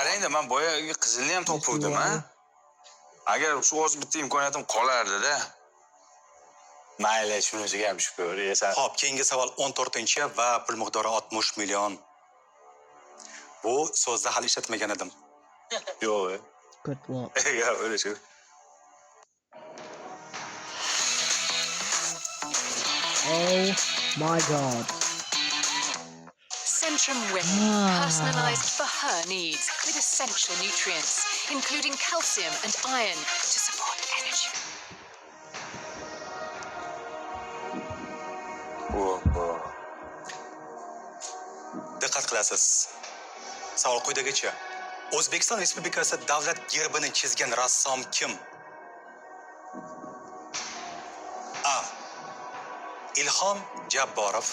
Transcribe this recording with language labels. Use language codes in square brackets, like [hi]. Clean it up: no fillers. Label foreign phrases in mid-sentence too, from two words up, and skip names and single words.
[uz] qarangda, men boyagi qizilni ham topuvdim, ha. Agar shu o'z bitta imkoniyatim qolardi-da. Mayli, shunisiga ham shukur. Xo'p, keyingi savol 14-chi va pul miqdori 60 million. Bu so'zni hali ishlatmagan edim. Yo'q. [en] Good luck. [uz] Yo'q, o'ylay shu. [en] Oh my god. Centrum Whip, personalised for her needs with essential nutrients, including calcium and iron to support energy. [uz] Diqqat qilasiz. Savol quyidagicha. O'zbekiston Respublikasi davlat gerbini chizgan rassom kim? A. Ilhom Jabborov.